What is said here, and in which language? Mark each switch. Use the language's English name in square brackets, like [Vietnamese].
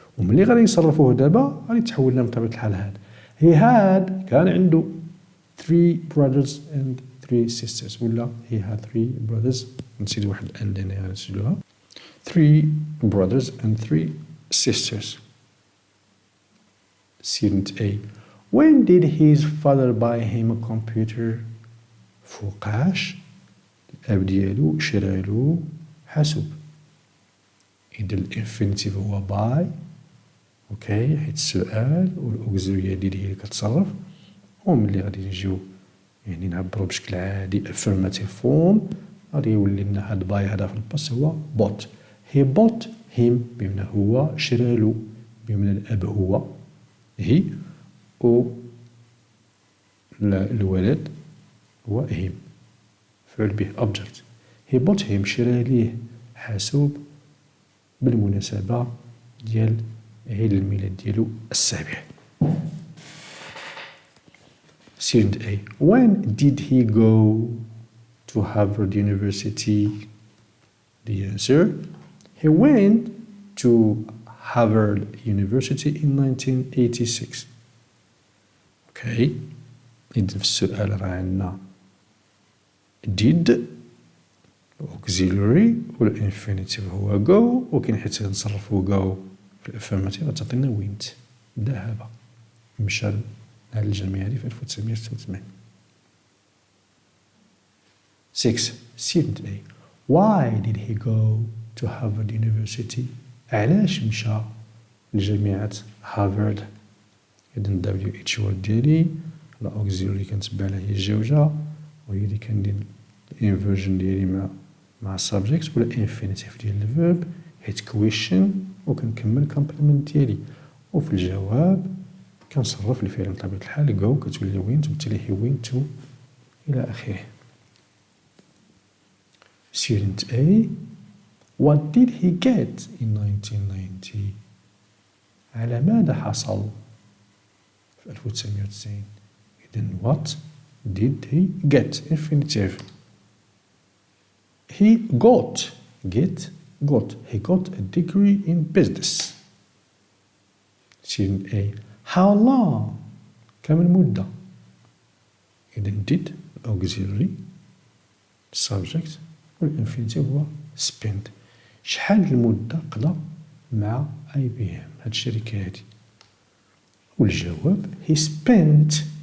[Arabic] وملي غادي نصرفوه دابا غادي يتحول لنا بطبيعة الحال هاد [English] he had [Arabic] كان عنده [English] 3 brothers and 3 sisters [Arabic] ولا [English] he had 3 brothers [Arabic] نسيت واحد and هنا غادي نسجلوها 3 brothers and 3 sisters. [English] student A when did his father buy him a computer؟ [Arabic] فوقاش الأب ديالو شرالو حاسوب. إذا الانفينيتيف هو باي اوكي حيت السؤال والأوكسيلوري ديالي هي اللي كتصرف، وملي غادي نجيو يعني نعبرو بشكل عادي [English] affirmative form [Arabic] غادي يولي لنا هاد باي هذا في الباس هو bought. [English] he bought him [Arabic] بمعنى هو شرالو بمعنى الأب هو هي و الولد هو him فعل به object. [English] he bought him [Arabic] شرا ليه حاسوب بالمناسبة ديال عيد الميلاد ديالو السابع. [English] student A when did he go to Harvard University؟ the answer he went to Harvard University in 1986. Okay. [Arabic] إذا في السؤال راه عندنا did auxiliary والinfinitive هو go، وكاين حيت نصرفو go في الافirmative غتعطينا went، ذهب، مشى لهاد الجامعة هادي في 1986. [English] 6. Student A. Why did he go to Harvard University? [Arabic] علاش مشى لجامعة هارفارد؟ إذن WH word ديالي الأوكسيلري كنتبع لها هي الجوجة، وهي اللي كندير الانفيرجن ديالي مع subject ولا infinitive ديال الفيرب حيت question، وكنكمل complement ديالي، وفي الجواب كنصرف الفعل بطبيعة الحال go كتولي went وبالتالي هي went to إلى آخره. [English] Student A. What did he get in 1990? [Arabic] على ماذا حصل في 1990؟ إذن [English] what did he get infinitive. He got he got a degree in business. Student A. How long؟ [Arabic] كم المدة؟ إذن [English] did auxiliary subject والinfinitive هو spent. [Arabic] شحال المدة قضى مع IBM هاد الشركة هادي؟ والجواب [English] he spent.